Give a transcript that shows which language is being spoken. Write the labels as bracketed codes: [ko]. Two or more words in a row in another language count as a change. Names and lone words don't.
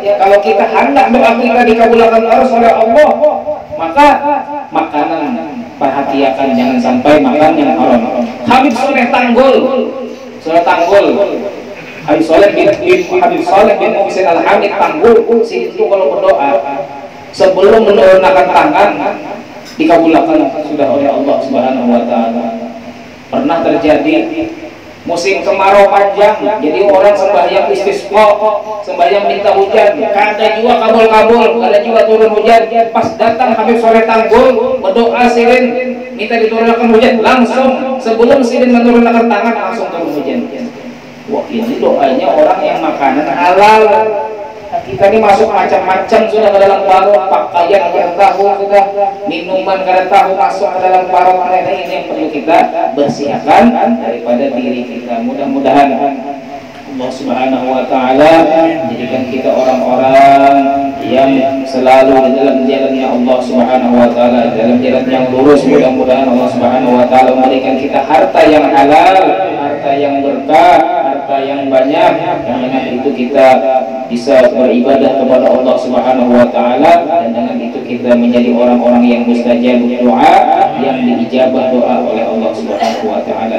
[id] Kalau kita hendak doa kita dikabulkan harus oleh Allah, maka makanan perhatikan, jangan sampai makan yang haram. Habib Soleh Tanggul, Habib Soleh bin Muhsin Al-Hamid Tanggul, itu kalau berdoa sebelum menurunkan tangan dikabulkan sudah oleh Allah [ar] سبحانه وتعالى. [id] Pernah terjadi musim kemarau panjang, jadi orang sembahyang istisqa, sembahyang minta hujan, kada juga kabul-kabul, kada juga turun hujan. Pas datang Habib Soleh Tanggul berdoa sirin minta diturunkan hujan, langsung sebelum sirin menurunkan tangan langsung turun hujan. Wah, ini doanya orang yang makanan halal. [bjn] Kita ini masuk macam-macam sudah ke dalam parut, pakaian kada tahu, sudah minuman kada tahu masuk ke dalam parut. [id] Ini yang perlu kita bersihkan daripada diri kita. Mudah-mudahan Allah [ar] سبحانه وتعالى [id] menjadikan kita orang-orang yang selalu di dalam jalannya Allah [ar] سبحانه وتعالى, [id] dalam jalan yang lurus. Mudah-mudahan Allah [ar] سبحانه وتعالى [id] memberikan kita harta yang halal, harta yang berkah, harta yang banyak, dan dengan itu kita bisa beribadah kepada Allah [ar] سبحانه وتعالى, [id] dan dengan itu kita menjadi orang-orang yang mustajab doa, yang diijabah doa oleh Allah [ar] سبحانه وتعالى.